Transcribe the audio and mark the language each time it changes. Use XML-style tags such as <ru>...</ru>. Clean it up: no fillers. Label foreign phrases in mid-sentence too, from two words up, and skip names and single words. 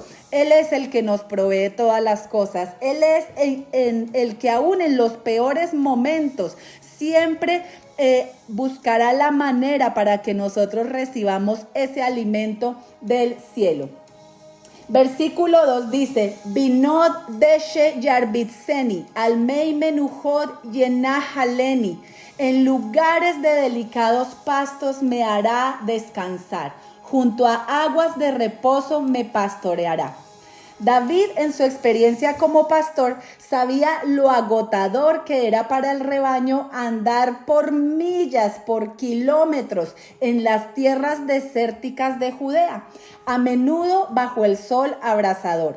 <es>Él es el que nos provee todas las cosas. Él es el que aún en los peores momentos siempre buscará la manera para que nosotros recibamos ese alimento del cielo. Versículo 2 dice,</es> <he>בנאות דשא ירביצני על מי מנוחות ינהלני,</he> <es>en lugares de delicados pastos me hará descansar, junto a aguas de reposo me pastoreará. David, en su experiencia como pastor, sabía lo agotador que era para el rebaño andar por millas, por kilómetros en las tierras desérticas de Judea, a menudo bajo el sol abrasador.</es>